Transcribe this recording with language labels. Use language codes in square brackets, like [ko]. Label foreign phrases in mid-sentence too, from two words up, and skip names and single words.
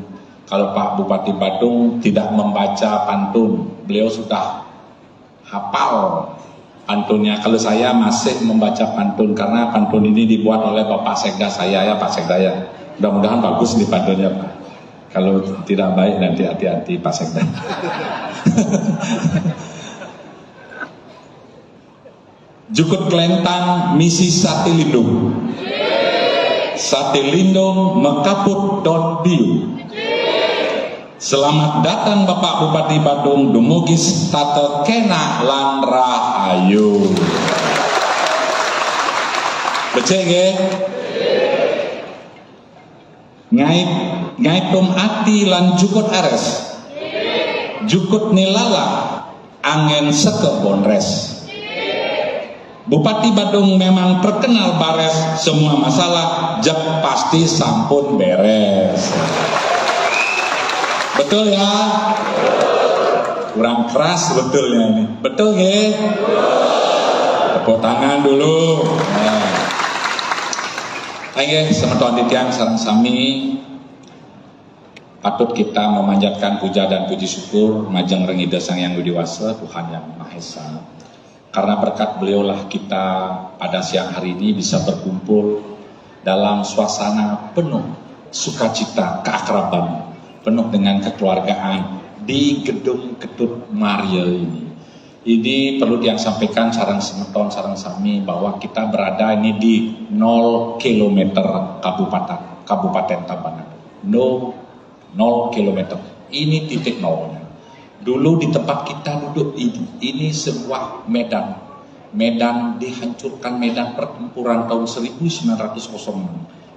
[id] Kalau Pak Bupati Badung tidak membaca pantun, beliau sudah hafal pantunnya. Kalau saya masih membaca pantun, karena pantun ini dibuat oleh Bapak Sekda saya ya, Pak Sekda ya. Mudah-mudahan bagus nih pantunnya Pak. Kalau tidak baik nanti hati-hati Pak Sekda. [ban] Jukut Kelentang misi Satilindung. Satilindung mekaput don biu. [id] Selamat datang Bapak Bupati Badung, [ban] dumugis tata kena lan rahayu. Becek nggih? Ngaitum ati lan jukut ares. Jukut nilala angin seke bonres. [id] Bupati Badung memang terkenal bares, semua masalah jek pasti sampun beres. Betul ya? Kurang keras betulnya ini. Betul ya? Tepuk tangan dulu. Nah. [ban] Ayo semeton titian sareng sami [id] patut kita memanjatkan puja dan puji syukur [ban] majeng rengida [id] Sang Yang Widi Wasa, Tuhan Yang Maha Esa. Karena berkat beliaulah kita pada siang hari ini bisa berkumpul dalam suasana penuh sukacita, keakraban, penuh dengan kekeluargaan di Gedung Ketut Maria ini. Ini perlu yang sampaikan [ban] sareng semeton, sareng sami [id] bahwa kita berada ini di 0 km Kabupaten Tabanan. 0 km. Ini titik nolnya. Dulu di tempat kita duduk ini sebuah medan dihancurkan, medan pertempuran tahun 1906.